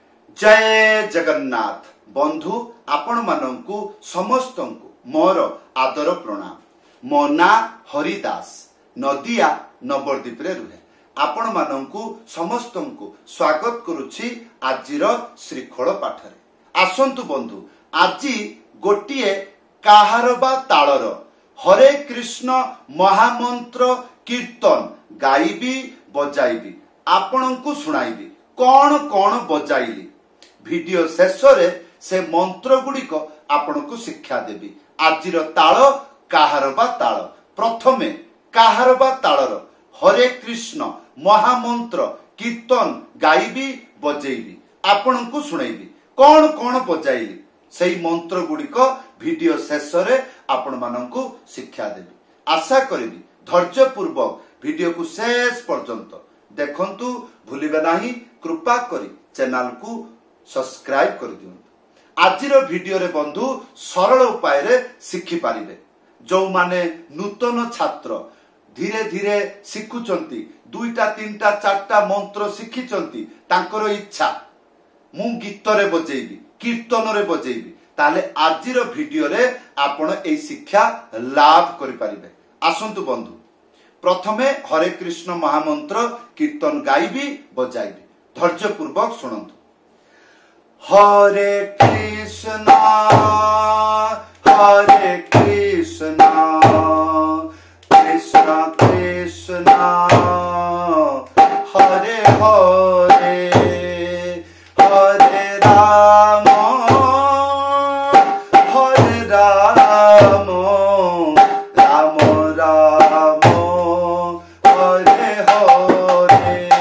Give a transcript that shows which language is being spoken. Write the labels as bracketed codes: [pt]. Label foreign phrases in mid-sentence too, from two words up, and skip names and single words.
[or] ଜୟ ଜଗନ୍ନାଥ ବନ୍ଧୁ ଆପଣ ମାନଙ୍କୁ ସମସ୍ତଙ୍କୁ ମୋର ଆଦର ପ୍ରଣାମ। ମୋ ନା ହରିଦାସ ନଦିଆ ନବରଦୀପ ରେ ରୁହେ ଆପଣ ମାନଙ୍କୁ ସମସ୍ତଙ୍କୁ ସ୍ୱାଗତ କରୁଛି ଆଜିର ଶ୍ରୀଖୋଲ ପାଠରେ। ଆସନ୍ତୁ ବନ୍ଧୁ ଆଜି ଗୋଟିଏ କାହାର ବା ତାଳର ହରେ କୃଷ୍ଣ ମହାମନ୍ତ୍ର କୀର୍ତ୍ତନ ଗାଇବି ବଜାଇବି ଆପଣଙ୍କୁ ଶୁଣାଇବି କୌନ କୌନ ବଜାଇଲି ଭିଡିଓ ଶେଷ ସେ ମନ୍ତ୍ର ଗୁଡ଼ିକ ଆପନକୋ ଶିକ୍ଷା ଦେବି। ଆଜିର ତାଳ କାହାର ବା ତାଳ ପ୍ରଥମେ କାହାର ବା ତାଳର ହରେ କୃଷ୍ଣ ମହାମନ୍ତ୍ର କୀର୍ତ୍ତନ ଗାଇବି ବଜେଇବି ଆପନକୋ ଶୁଣାଇବି କୌନ କୌନ ବଜାଇଲି ସେଇ ମନ୍ତ୍ର ଗୁଡ଼ିକ ଭିଡିଓ ଶେଷ ଆପଣ ମାନନକୋ ଶିକ୍ଷା ଦେବି। ଆଶା କରିବି ଧୈର୍ଯ୍ୟ ପୂର୍ବକ ଭିଡିଓ କୋ ଶେଷ ପର୍ଯ୍ୟନ୍ତ ଦେଖନ୍ତୁ ଭୁଲିବେ ନାହିଁ। କୃପା କରି ଚ୍ୟାନେଲ କୋ ସବସ୍କ୍ରାଇବ କର ଦିଅନ୍ତୁ। ଆଜିର ଭିଡିଓ ରେ ବନ୍ଧୁ ସରଳ ଉପାୟ ରେ ଶିଖି ପାରିବେ। ଯୋ ମାନେ ନୂତନ ଛାତ୍ର ଧୀରେ ଧୀରେ ଶିଖୁଛନ୍ତି ଦୁଇଟା ତିନିଟା ଚାରିଟା ମନ୍ତ୍ର ଶିଖିଛନ୍ତି ତାଙ୍କର ଇଚ୍ଛା ମୁଁ ଗୀତ ରେ ବଜେଇବି କୀର୍ତ୍ତନ ରେ ବଜେଇବି ତାଲେ ଆଜିର ଭିଡିଓ ରେ ଆପଣ ଏ ଶିକ୍ଷା ଲାଭ କରି ପାରିବେ। ଆସନ୍ତୁ ବନ୍ଧୁ ପ୍ରଥମେ ହରେ କୃଷ୍ଣ ମହାମନ୍ତ୍ର କୀର୍ତ୍ତନ ଗାଇବି ବଜାଇବି ଧୈର୍ଯ୍ୟ ପୂର୍ବକ ଶୁଣନ୍ତୁ। हरे कृष्ण कृष्ण कृष्ण हरे हरे हरे राम राम राम हरे हरे